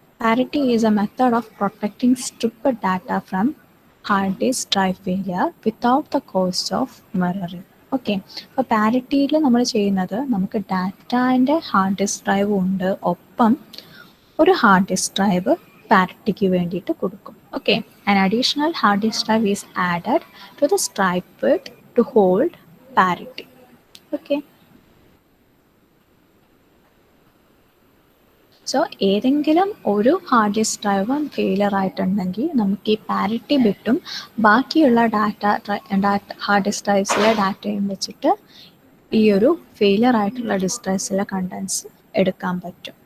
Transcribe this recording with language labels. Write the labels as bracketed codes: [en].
[en] Parity is a method of protecting stripped data from hard disk drive failure without the cost of mirroring. [ml] Okay, അപ്പോൾ പാരിറ്റിയിൽ നമ്മൾ ചെയ്യുന്നത്, നമുക്ക് ഡാറ്റാൻ്റെ hard disk drive ഉണ്ട്, ഒപ്പം ഒരു hard disk drive പാരിറ്റിക്ക് വേണ്ടിയിട്ട് കൊടുക്കും. [en] Okay, an additional hard disk drive is added to the striped to hold parity. [ml] Okay, so ഏതെങ്കിലും ഒരു ഹാർഡ് ഡിസ്ക് ഡ്രൈവ് ഫെയിലർ ആയിട്ടുണ്ടെങ്കിൽ നമുക്ക് ഈ പാരിറ്റി ബിറ്റും ബാക്കിയുള്ള ഹാർഡ് ഡിസ്ക് ഡ്രൈവ്സിലെ ഡാറ്റയും വെച്ചിട്ട് ഈ ഒരു ഫെയിലർ ആയിട്ടുള്ള ഡിസ്ക് ഡ്രൈവ്സിലെ കണ്ടൻസ് എടുക്കാൻ പറ്റും.